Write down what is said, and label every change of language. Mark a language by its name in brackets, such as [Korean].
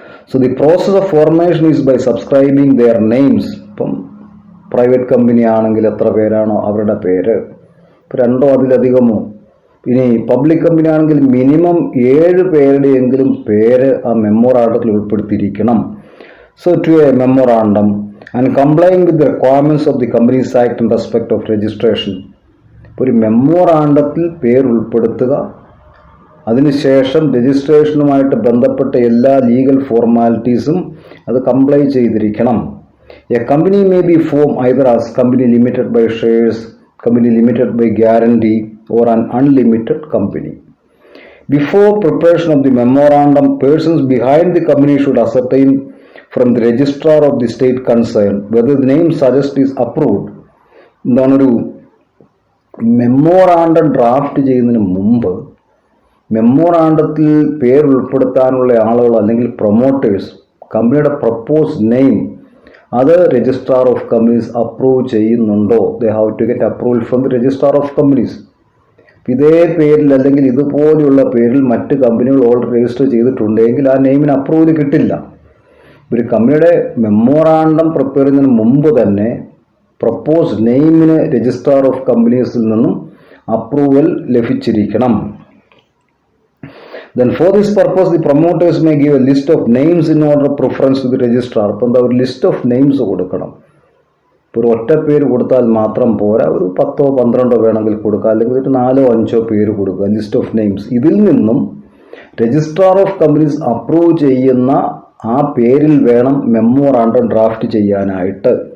[English] So the process of formation is by subscribing their names. [Malayalam] ഇപ്പം private company ആണെങ്കിൽ എത്ര പേരാണോ അവരുടെ പേര്, ഇപ്പോൾ 2 അതിലധികമോ. ഇനി പബ്ലിക് കമ്പനി ആണെങ്കിൽ മിനിമം 7 പേരുടെയെങ്കിലും പേര് ആ മെമ്മോറാണ്ടത്തിൽ ഉൾപ്പെടുത്തിയിരിക്കണം. [English] So to a memorandum and complying with the requirements of the Companies Act in respect of registration. [Malayalam] ഒരു മെമ്മോറാണ്ടത്തിൽ പേര് ഉൾപ്പെടുത്തുക, അതിനുശേഷം രജിസ്ട്രേഷനുമായിട്ട് ബന്ധപ്പെട്ട എല്ലാ ലീഗൽ ഫോർമാലിറ്റീസും അത് കംപ്ലൈ ചെയ്തിരിക്കണം. [English] A company may be form either as company limited by shares, company limited by guarantee or an unlimited company. Before preparation of the memorandum, persons behind the company should ascertain from the registrar of the state concerned whether the name suggested is approved. [Malayalam] ഒരു memorandum draft ചെയ്യുന്നതിന് മുമ്പ് മെമ്മോറാണ്ടത്തിൽ പേര് ഉൾപ്പെടുത്താനുള്ള ആളുകൾ അല്ലെങ്കിൽ promoters കമ്പനിയുടെ propose name അത് registrar of companies approve ചെയ്യുന്നുണ്ടോ. [English] They have to get approval from the registrar of companies. [Malayalam] ഇതേ പേരിൽ അല്ലെങ്കിൽ ഇതുപോലെയുള്ള പേരിൽ മറ്റ് കമ്പനികൾ ഓൾറെഡി രജിസ്റ്റർ ചെയ്തിട്ടുണ്ടെങ്കിൽ ആ നെയിമിന് അപ്രൂവൽ കിട്ടില്ല. ഒരു കമ്പനിയുടെ മെമ്മോറാണ്ടം പ്രിപ്പയർ ചെയ്യുന്നതിന് മുമ്പ് തന്നെ പ്രപ്പോസ് നെയിമിന് രജിസ്ട്രാർ ഓഫ് കമ്പനീസിൽ നിന്നും approval ലഭിച്ചിരിക്കണം. [English] Then for this purpose, the promoters may give a list of names in order of preference to the registrar. [Malayalam] അപ്പം എന്താ ഒരു ലിസ്റ്റ് ഓഫ് നെയിംസ് കൊടുക്കണം. ഇപ്പോൾ ഒരു ഒറ്റ പേര് കൊടുത്താൽ മാത്രം പോരാ, ഒരു 10-12 വേണമെങ്കിൽ കൊടുക്കുക, അല്ലെങ്കിൽ ഒരു 4-5 പേര് കൊടുക്കുക, ലിസ്റ്റ് ഓഫ് നെയിംസ്. ഇതിൽ നിന്നും രജിസ്ട്രാർ ഓഫ് കമ്പനീസ് അപ്രൂവ് ചെയ്യുന്ന ആ പേരിൽ വേണം മെമ്മോറാണ്ടം ഡ്രാഫ്റ്റ് ചെയ്യാനായിട്ട്.